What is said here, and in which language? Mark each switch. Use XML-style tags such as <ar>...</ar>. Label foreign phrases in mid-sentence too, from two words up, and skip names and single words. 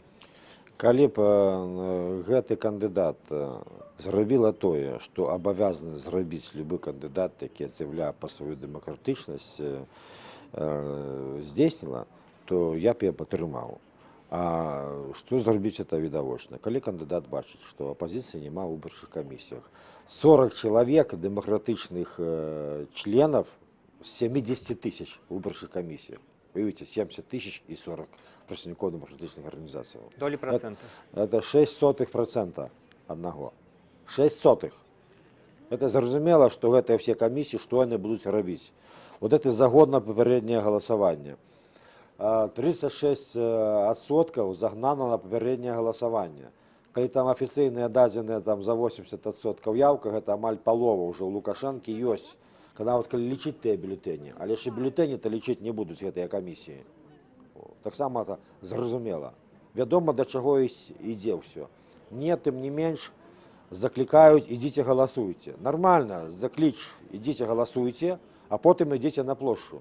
<be>Калі б гэты кандыдат зрабіла тое, што абавязаны зрабіць любы кандыдат, які з'яўляе па сваю дэмакратычнасць, здзейсніла, то я б яе падтрымаў. А што зрабіць это відавочна? Калі кандыдат бачыць, што апазіцыі няма ў выбарчых камісіях, 40 чалавек дэмакратычных членаў з 70 тысяч выбарчых камісій.</be> <ru>Видите, 70 тысяч и 40 представников демократичных организаций. Доли процента. Это 0,06% одного. 0,06. Это</ru> <be>зразумела,</be> <ru>что это все комиссии, что они будут робить. Вот это за год на попереднее голосование. 36% загнано на попереднее голосование. Когда там официальные данные там за 80% явка, это</ru> <be>амаль полова</be> <ru>уже у Лукашенко есть. Когда вот</ru> <be>коли лічыць тыя бюлетэні, але ж і бюлетэні-то лічыць не будуць гэтыя камісіі. Таксама это зразумела. Вядома, да чаго ідзе ўсё. Не, тым не менш, заклікаюць, ідзіце галасуйце. Нормально, закліч, ідзіце галасуйце, а потым ідзіце на плошчу.</be>